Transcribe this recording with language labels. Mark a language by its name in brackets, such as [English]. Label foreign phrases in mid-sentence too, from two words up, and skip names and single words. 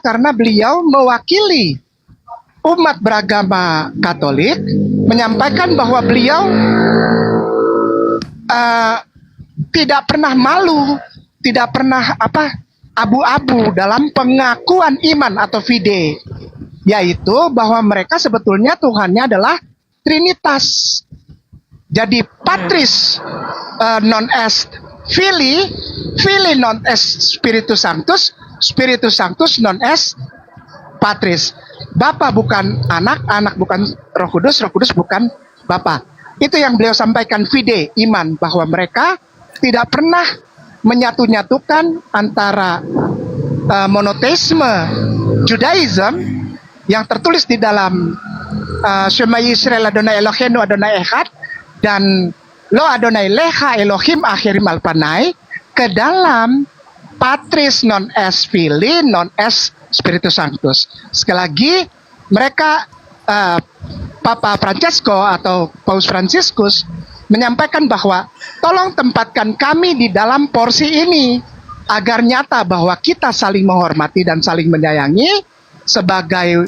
[Indonesian] Karena beliau mewakili umat beragama Katolik, menyampaikan bahwa beliau tidak pernah malu tidak pernah abu-abu dalam pengakuan iman atau fide, yaitu bahwa mereka sebetulnya Tuhannya adalah Trinitas. [Latin] Jadi Patris non est Filii, Filii non est Spiritus Sanctus, Spiritus Sanctus non est Patris. [Indonesian] Bapa bukan anak, anak bukan Roh Kudus, Roh Kudus bukan Bapa. Itu yang beliau sampaikan, fide, iman, bahwa mereka tidak pernah menyatu-nyatukan antara monoteisme Judaism yang tertulis di dalam [Hebrew] שמע ישראל אדני אלהינו אדני אחד [Indonesian] dan [Hebrew] לא אדני לך אלהים אחרים על פני [Indonesian] ke dalam [Latin] Patris non es Filii non es Spiritus Sanctus. [Indonesian] Sekali lagi, mereka Papa Francesco atau Paus Franciscus menyampaikan bahwa tolong tempatkan kami di dalam porsi ini agar nyata bahwa kita saling menghormati dan saling menyayangi sebagai